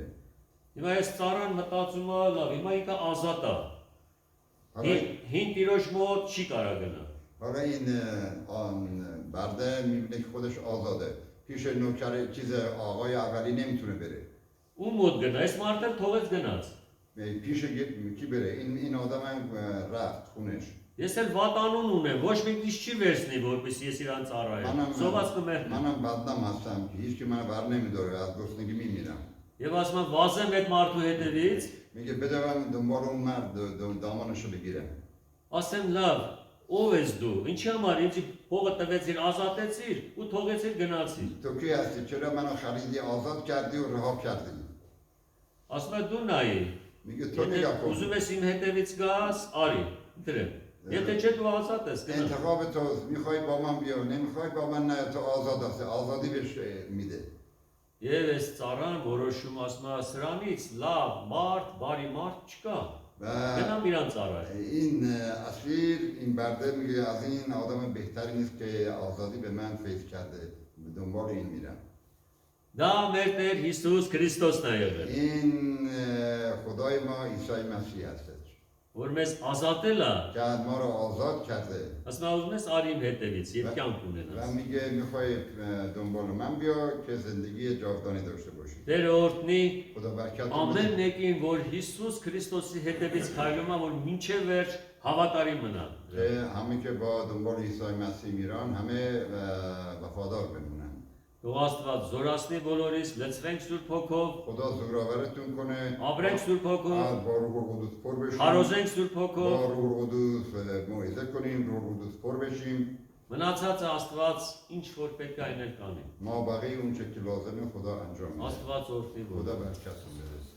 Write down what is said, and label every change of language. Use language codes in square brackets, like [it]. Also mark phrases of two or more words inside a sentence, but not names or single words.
[hy] Հիմա այս ծառան մտածում է, լավ, հիմա ինքը ազատ է։ [fa] حالا [hy] Հին տիրոջ մոտ չի կարա գնա։ [fa] حالا این برده میبینه که خودش آزاده پیش نوکر چیز آقای اولی نمیتونه بره [hy] Ու մոտ գնա, այս մարդը թողեց գնաց։ [fa] پیش کی بره این آدم هم رفت خونش [hy] Ես էլ վատանուն ունեմ, ոչ մեկից չի վերցնի, որպեսզի ես իրան ծառայեմ։ Սոված կմեռնեմ։ [fa] منم بدنام هستم که هیچ کی منو بر نمیداره از گرسنگی میمیرم [hy] Եվ ասում եմ վազեմ այդ մարդու հետևից, [fa] میگه بده من دنبال اون مرد دامانشو بگیرم [hy] ասեմ լավ, ով ես դու, ինչի համար ինձ փողը տվեցիր, ազատեցիր ու թողեցիր գնացիր։ [fa] تو کی هستی چرا منو خریدی آزاد کردی و رها کردی [hy] Ասում է դու նայի, [fa] میگه تو [hy] եթե [fa] نگاه کن [hy] ուզում ես իմ հետևից գաս, արի, դրեմ։ Եթե չէ դու ազատ ես գնա։ [fa] انتخاب تو میخوای با من بیا نمیخوای با من نه تو آزاد هستی آزادی بهش میده [hy] Եվ այս ծառան որոշում ասում է սրանից լավ մարդ, բարի մարդ չկա։ [fa] و [hy] Գնամ իրան ծառայ։ [fa] این اسیر این برده میگه از این آدم بهتری نیست که آزادی به من فیض کرده به دنبال این میرم [hy] Դա մեր Տեր Հիսուս Քրիստոսն է եղել, [fa] این خدای ما عیسی مسیح هستش [hy] որ մեզ ազատել է։ [fa] که ما رو آزاد کرده [hy] Ասում է ուզում ես արի իմ հետևից եւ կյանք [fa] و [hy] ունենաս։ [fa] میگه میخوای دنبال من بیا که زندگی جاودانی داشته باشی [hy] Տեր օրհնի [fa] خدا برکت [hy] ամեն [fa] بده [hy] մեկին, որ Հիսուս Քրիստոսի հետևից քայլում է, որ մինչև վերջ հավատարի մնա։ [fa] که همه که با دنبال عیسی مسیح میرن همه وفادار بمونن [hy] Թող Աստված զորացնի բոլորիս, լցվենք Սուրբ Հոգով, [fa] خدا زورآورتون کنه [hy] ապրենք Սուրբ Հոգով, [fa] با روح القدس پر بشیم [hy] հարոզենք Սուրբ [fa] با [hy] Հոգով, [fa] روح القدس موعظه کنیم روح القدس پر بشیم [hy] մնացածը Աստված ինչ որ պետք է այնել կանի։ [fa] ما بقیه اون چه که لازمه خدا انجام میده [hy] Աստված օրհնի բոլորին։ [fa] خدا برکت بده